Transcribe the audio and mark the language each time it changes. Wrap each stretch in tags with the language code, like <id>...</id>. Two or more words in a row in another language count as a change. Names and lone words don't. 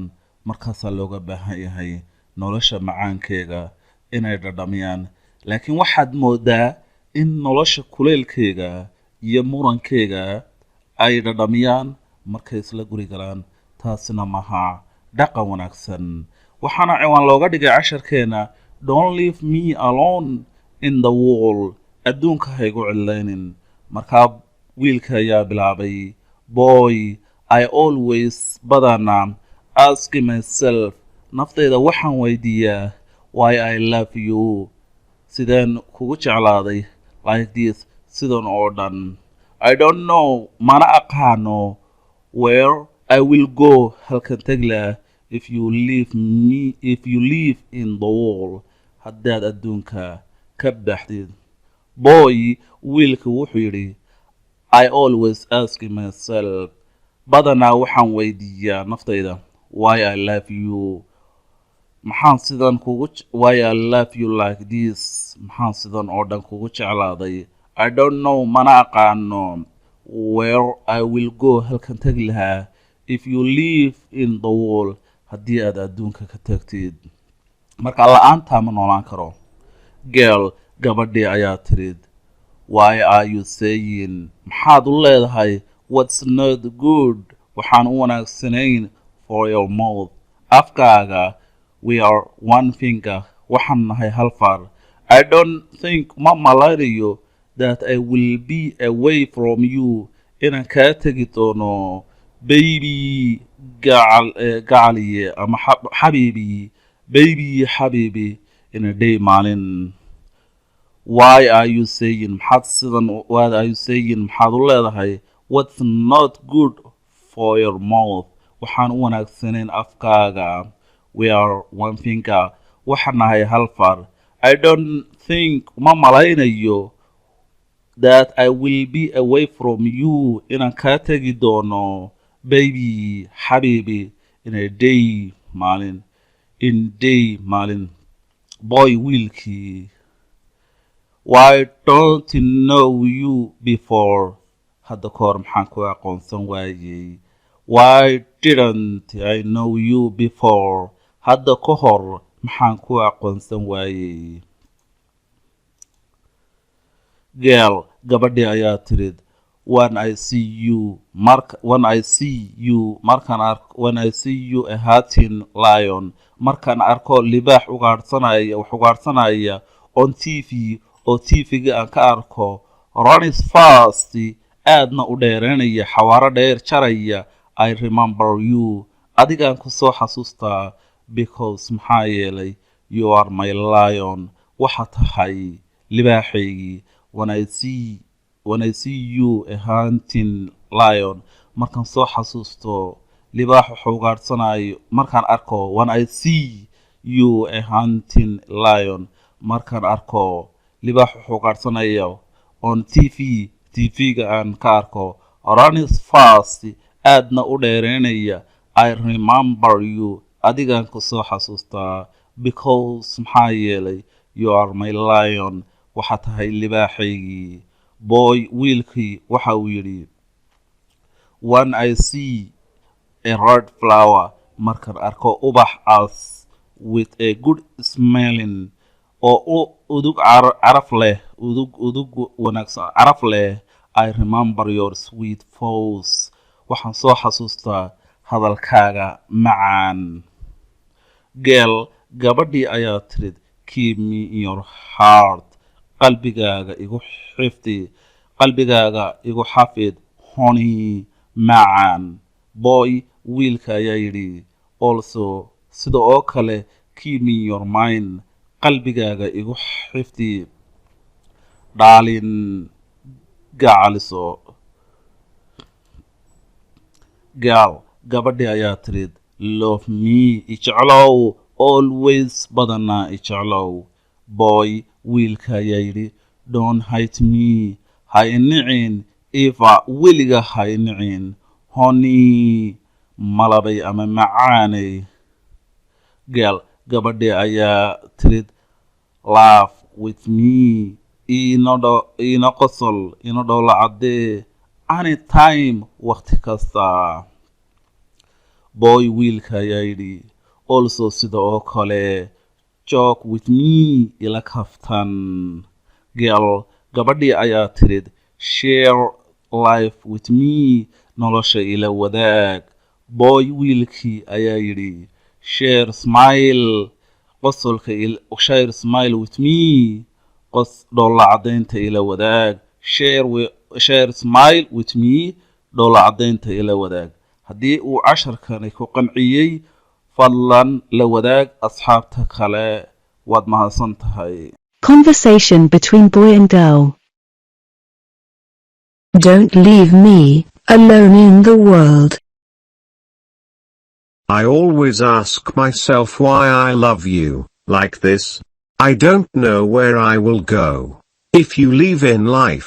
<so>Markaasaa looga baahan yahay nolosha macaankeega inay dhadhamiyaan, laakiin waxaad moodaa in nolosha kuleylkeega iyo murankeega ay dhadhamiyaan markay isla guri galaan. taasina maha dhaqan wanaagsan. waxaana ciwaan looga dhigay casharkeena</so> <en>Don't leave me alone in the world.</en> <so>adduunka ha igu cidlaynin. markaa wiilka ayaa bilaabay,</so> <en>Boy, I always badana ask myself,</en> <so>naftayda waxaan weydiiyaa,</so> <en>why I love you,</en> <so>sideen kugu jeclaaday,</so> <en>like this,</en> <so>sidan oo dhan.</so> <en>I don't know,</en> <so>mana aqaano,</so> <en>where I will go,</en> <so>halkan taglaa,</so> <en>if you live in the world,</en> <so>haddaad adduunka ka baxdid. Boy, wiilka wuxuu yidhi,</so> <en>I always ask myself,</en> <so>badanaa waxaan weydiiyaa naftayda,</so> <en>why I love you,</en> <so>maxaan sidan kugu</so> <en>why I love you like this,</en> <so>maxaan sidan oo dhan kugu jeclaaday.</so> <en>I don't know, mana aqaano, where I will go,</en> <so>halkan tagi lahaa,</so> <en>if you live in the world,</en> <so>haddii aad adduunka ka tagtid. marka la'aantaa ma noolaan karo. Girl, gabadhii ayaa tirid,</so> <en>why are you saying,</en> <so>maxaad u leedahay,</so> <en>what's not good,</en> <so>waxaan u wanaagsanayn,</so> <en>for your mouth, afkaaga, we are one finger,</en> <so>waxaan nahay hal far.</so> <en>I don't think,</en> <so>ma malaynayo,</so> <en>that I will be away from you,</en> <so>inaan kaa tegi doono, baby, gacaliye ama xabiibi, baby xabiibi,</so> <en>in a day, maalin. Why are you saying, what are you saying,</en> <so>maxaad u leedahay,</so> <en>what's not good for your mouth,</en> <so>waxaan u wanaagsanayn afkaaga,</so> <en>we are one finger,</en> <so>waxaan nahay hal far.</so> <en>I don't think,</en> <so>ma malaynayo,</so> <en>that I will be away from you,</en> <so>inaan kaa tegi doono, baby xabiibi,</so> <en>in a day,</en> <so>maalin.</so> <en>in day, maalin. Boy, wiilkii, why don't I know you before,</en> <so>hadda kahor maxaan ku aqoonsan waayey.</so> <en>Why didn't I know you before,</en> <so>hadda kahor maxaan ku aqoonsan waayey. Girl, gabadhii ayaa tirid,</so> <en>when I see you a hunting lion,</en> <so>markaan arko libaax ugaadhsanaya</so> <en>on TV,</en> <so>oo TV-ga aan ka arko,</so> <en>runs fast,</en> <so>aadna u dheeranaya, xawaaro dheer jaraya,</so> <en>I remember you,</en> <so>adigaan ku soo xasuustaa, because maxaa yeelay,</so> <en>you are my lion,</en> <so>waxa tahay libaaxaygii.</so> <en>when I see you a hunting lion,</en> <so>markaan soo xasuusto libaax wuxuu ugaadhsanayo, markaan arko,</so> <en>when I see you a hunting lion,</en> <so>markaan arko libaax wuxuu ugaadhsanayo on TV-ga aan ka arko,</so> <en>runs fast,</en> <so>aadna u dheereynaya,</so> <en>I remember you,</en> <so>adigaan ku soo xasuustaa, because maxaa yeelay,</so> <en>you are my lion,</en> <so>waxa tahay libaaxaygii. Boy, wiilkii waxa uu yidhi,</so> <en>when I see a red flower,</en> <so>markaan arko ubax</so> <en>as with a good smelling,</en> <so>oo udug caraf leh, udug wanaagsan caraf leh,</so> <en>I remember your sweet voice,</en> <so>waxaan soo xasuustaa hadalkaaga macaan. Girl, gabadhii ayaa tirid,</so> <en>keep me in your heart.</en> <so>qalbigaaga igu xifdi, qalbigaaga igu xafid. Honey, macaan. Boy, wiilka ayaa yidhi, also sida oo kale</so> <en>keep me in your mind.</en> <so>qalbigaaga igu xifdi. Darling, gacaliso. Girl, gabadhii ayaa tirid,</so> <en>love me,</en> <so>ijeclow, always badanaa ijeclow. Boy, wiilka ayaa yidhi,</so> <en>don't hate me,</en> <so>ha inicin,</so> <en>ever,</en> <so>weliga ha inicin. Honey, malabay ama macaanay. Girl, gabadhii ayaa tirid,</so> <en>laugh with me,</en> <so>ina qosol, ina dhoola caddee, anytime, waqti kasta. Boy, wiilka ayaa yidhi, also sida oo kale,</so> <en>joke with me,</en> <so>ila kaftan. Girl, gabadhii ayaa tirid,</so> <en>share life with me,</en> <so>nolosha ila wadaag. Boy, wiilkii ayaa yidhi,</so> <en>share smile, qosolka share smile with me,</en> <so>dhoola caddaynta ila wadaag.</so> <en>share smile with me,</en> <so>dhoola caddaynta ila wadaag. haddii uu casharkani ku qanciyey, fadlan la wadaag asxaabta kale. waad mahadsan tahay.</so> <en>Conversation between boy and girl. Don't leave me alone in the world. I always ask myself why I love you, like this. I don't know where I will go, if you leave in life.</en>